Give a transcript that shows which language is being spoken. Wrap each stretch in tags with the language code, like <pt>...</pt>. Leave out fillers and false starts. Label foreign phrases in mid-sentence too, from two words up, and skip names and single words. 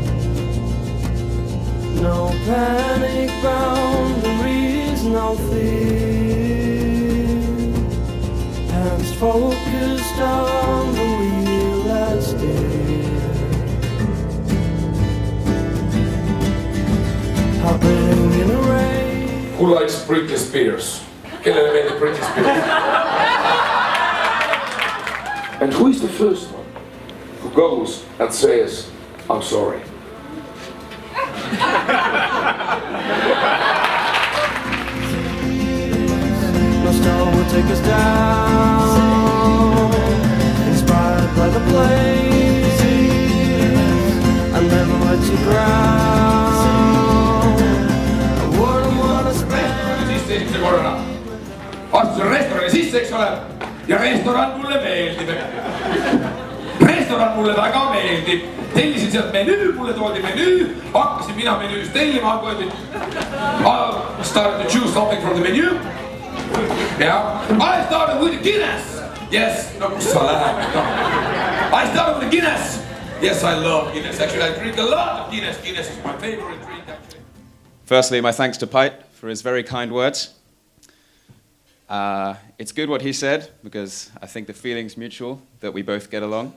<en>No panic boundaries, no fear. Hands focused on the wheel that steer. Hopping in a rain. Who likes Britney Spears?</en> <et>Kellele meeldib Britney Spears?</et> <en>And who is the first one who goes and says, I'm sorry? No storm will take us down. Inspired by the blaze, I'll never let you drown.</en> <et>Sisse korra. Astusin restorani sisse, eks ole, ja restoran mulle meeldib. Restoran mulle väga meeldib. Tellisin sealt menüü, mulle toodi menüü, hakkasin mina menüüst tellima,</et> <en>I started to choose something from the menu. Yeah, I started with the Guinness. Yes, no,</en> <et>kus sa lähed?</et> <en>No. I started with the Guinness. Yes, I love Guinness. Actually, I drink a lot of Guinness. Guinness is my favorite drink, actually. Firstly, my thanks to Pite for his very kind words. It's good what he said, because I think the feeling's mutual, that we both get along.</en>